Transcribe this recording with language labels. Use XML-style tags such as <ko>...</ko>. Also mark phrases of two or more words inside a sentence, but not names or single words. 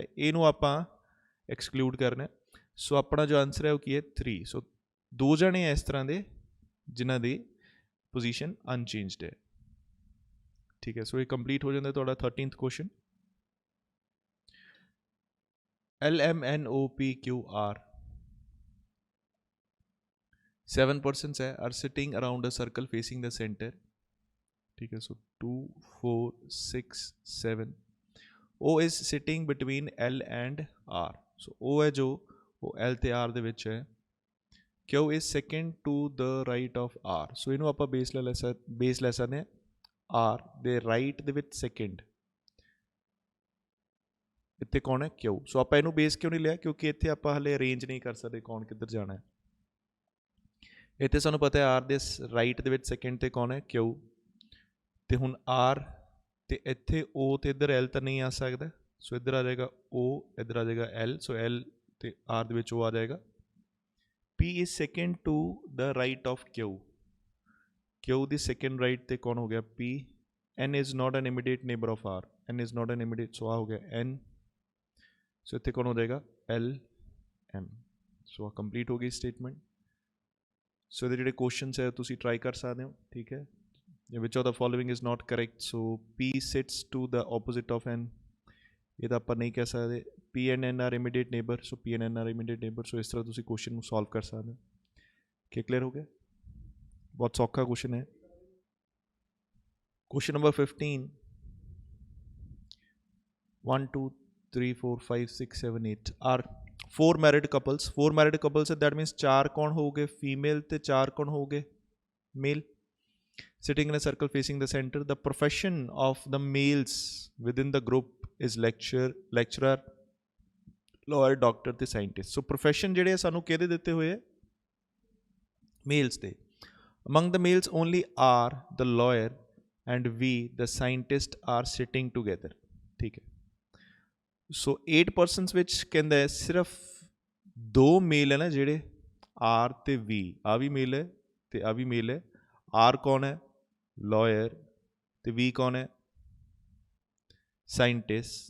<pa>ਇਹਨੂੰ ਆਪਾਂ ਐਕਸਕਲੂਡ ਕਰਨਾ. ਸੋ ਆਪਣਾ ਜੋ ਆਨਸਰ ਹੈ ਉਹ ਕੀ ਹੈ 3. ਸੋ 2 ਜਣੇ ਹੈ ਇਸ ਤਰ੍ਹਾਂ ਦੇ ਜਿਨ੍ਹਾਂ ਦੀ ਪੋਜੀਸ਼ਨ ਅਨਚੇਂਜਡ ਹੈ. ਠੀਕ ਹੈ. ਸੋ ਇਹ ਕੰਪਲੀਟ ਹੋ ਜਾਂਦਾ ਤੁਹਾਡਾ 13th ਕੁਐਸਚਨ.</pa> <en>LMNOPQR 7 persons are sitting around a circle facing the center.</en> <hi>ठीक है.</hi> <en>So 2 4 6 7. O is sitting between L and R.</en> <pa>So O</pa> <hi>है जो वो</hi> <pa>L ਤੇ R ਦੇ ਵਿੱਚ ਹੈ.</pa> <en>Q is second to the right of R.</en> <pa>So ਇਹਨੂੰ ਆਪਾਂ ਬੇਸ ਲੈ ਸਕਦੇ ਹਾਂ R ਦੇ ਰਾਈਟ ਦੇ ਵਿੱਚ ਸੈਕਿੰਡ. ਇੱਥੇ ਕੌਣ ਹੈ Q. ਸੋ ਆਪਾਂ ਇਹਨੂੰ ਬੇਸ ਕਿਉਂ ਨਹੀਂ ਲਿਆ ਕਿਉਂਕਿ ਇੱਥੇ ਆਪਾਂ ਹਲੇ ਅਰੇਂਜ ਨਹੀਂ ਕਰ ਸਕਦੇ ਕੌਣ ਕਿੱਧਰ ਜਾਣਾ ਹੈ. ਇੱਥੇ ਸਾਨੂੰ ਪਤਾ ਹੈ R ਦੇ ਰਾਈਟ ਦੇ ਵਿੱਚ ਸੈਕਿੰਡ ਤੇ ਕੌਣ ਹੈ Q. ਤੇ ਹੁਣ R ਤੇ ਇੱਥੇ O ਤੇ ਇੱਧਰ L ਤਾਂ ਨਹੀਂ ਆ ਸਕਦਾ. ਸੋ ਇੱਧਰ ਆ ਜਾਏਗਾ O, ਇੱਧਰ ਆ ਜਾਏਗਾ L. ਸੋ L ਤੇ R ਦੇ ਵਿੱਚ O ਆ ਜਾਏਗਾ.</pa> <en>P is second to the right of Q.</en> <pa>Q ਦੀ</pa> <en>second right</en> <pa>ਤੇ ਕੌਣ ਹੋ ਗਿਆ P.</pa> <en>N is not an immediate neighbor of R. N is not an immediate,</en> <pa>ਸੋ ਆ ਹੋ ਗਿਆ N. ਸੋ ਇੱਥੇ ਕੌਣ ਹੋ ਜਾਏਗਾ L M. ਸੋ ਆ ਕੰਪਲੀਟ ਹੋ ਗਈ ਸਟੇਟਮੈਂਟ. ਸੋ ਇਹਦੇ ਜਿਹੜੇ ਕੁਐਸਚਨਸ ਹੈ ਤੁਸੀਂ ਟਰਾਈ ਕਰ ਸਕਦੇ ਹੋ. ਠੀਕ ਹੈ.</pa> <en>which of the following is not correct. ਸੋ P sits to the opposite of N.</en> <pa>ਇਹਦਾ ਆਪਾਂ ਨਹੀਂ ਕਹਿ ਸਕਦੇ.</pa> <en>P and N are immediate neighbor. So P and N are immediate neighbor.</en> <pa>ਸੋ ਇਸ ਤਰ੍ਹਾਂ ਤੁਸੀਂ ਕੁਐਸਚਨ ਨੂੰ ਸੋਲਵ ਕਰ ਸਕਦੇ ਹੋ. ਕੀ ਕਲੀਅਰ ਹੋ ਗਿਆ? ਬਹੁਤ ਸੌਖਾ ਕੁਐਸਚਨ ਹੈ.</pa> <en>question number 15. 1 2 3 4 5 6 7 8 are 4 married couples.</en> <pa>4</pa> <en>married couples</en> <pa>है,</pa> <en>that means</en> <pa>4 ਕੌਣ ਹੋ ਗਏ female ਤੇ 4 ਕੌਣ ਹੋ ਗਏ male.</pa> <en>Sitting in a circle facing the center. The profession of the males within the group is lecturer, lawyer, doctor ਤੇ scientist.</en> <pa>So profession ਜਿਹੜੇ ਸਾਨੂੰ ਕਿਹਦੇ ਦਿੱਤੇ ਹੋਏ ਹੈ males ਦੇ.</pa> <en>Among the males only R the lawyer and we the scientist are sitting together.</en> <hi>ठीक है.</hi> <pa>ਸੋ 8 ਪਰਸਨਸ ਵਿੱਚ ਕਹਿੰਦਾ ਹੈ ਸਿਰਫ 2 ਮੇਲ ਹੈ ਨਾ ਜਿਹੜੇ R ਤੇ V. ਆ ਵੀ ਮੇਲ ਹੈ ਤੇ ਆ ਵੀ ਮੇਲ ਹੈ. R ਕੌਣ ਹੈ ਲਾਇਰ ਤੇ V ਕੌਣ ਹੈ ਸਾਇੰਟਿਸਟ.</pa>